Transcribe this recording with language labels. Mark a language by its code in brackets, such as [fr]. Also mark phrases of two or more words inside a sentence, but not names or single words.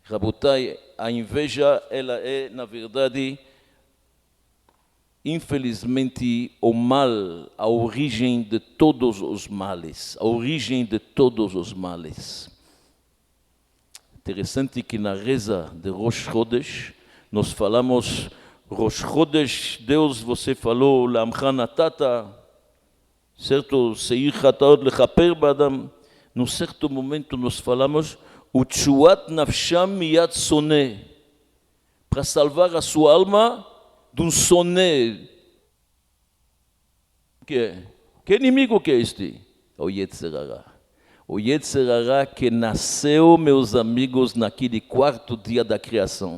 [pt] Rabotai, a inveja, ela é, na verdade, infelizmente, o mal, a origem de todos os males. A origem de todos os males. Interessante que na reza de Rosh Chodesh, nós falamos, Rosh Chodesh, Deus, você falou, [he] לעמך נתת, [pt] certo? [he] שעיר חטאות לכפר בעדם. [pt] Num certo momento nós falamos, [he] ותשועת נפשם מיד שונא, [pt] para salvar a sua alma de um soné. Que inimigo que é este? O [he] יצר הרע. [pt] O [he] יצר הרע [pt] que nasceu, meus amigos, naquele quarto dia da criação.